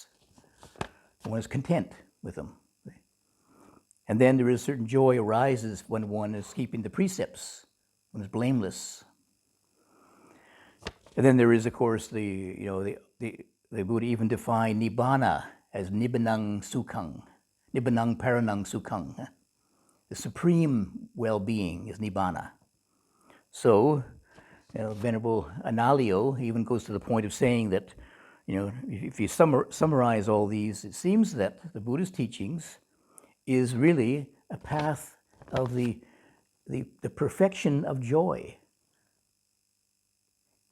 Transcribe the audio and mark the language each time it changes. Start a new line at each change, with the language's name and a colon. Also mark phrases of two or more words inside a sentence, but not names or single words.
English: One is content with them. And then there is certain joy arises when one is keeping the precepts, one is blameless. And then there is, of course, the Buddha even defined nibbana as
Pali: nibbanang sukhang, nibbanang paranang sukhang.
English: The supreme well-being is nibbana. So, Venerable Analayo even goes to the point of saying that, if you summarize all these, it seems that the Buddha's teachings is really a path of the perfection of joy.